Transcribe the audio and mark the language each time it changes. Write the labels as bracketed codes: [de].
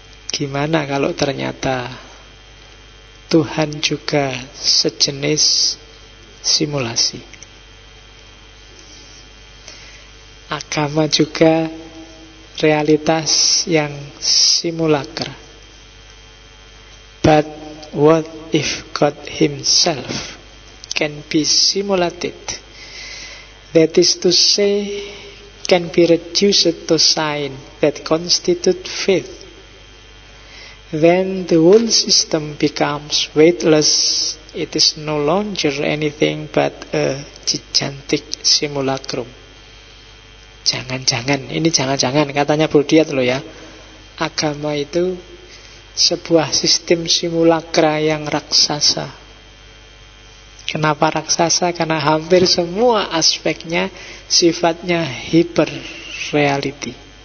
[id] Gimana kalau ternyata Tuhan juga sejenis simulasi? Agama juga realitas yang simulacra. [en] But what if God himself can be simulated? That is to say, can be reduced to sign that constitute faith. Then the whole system becomes weightless. It is no longer anything but a gigantic simulacrum. [id] Jangan-jangan, ini jangan-jangan katanya Brodiat loh ya. Agama itu sebuah sistem simulakra yang raksasa. Kenapa raksasa? Karena hampir semua aspeknya sifatnya hyper reality.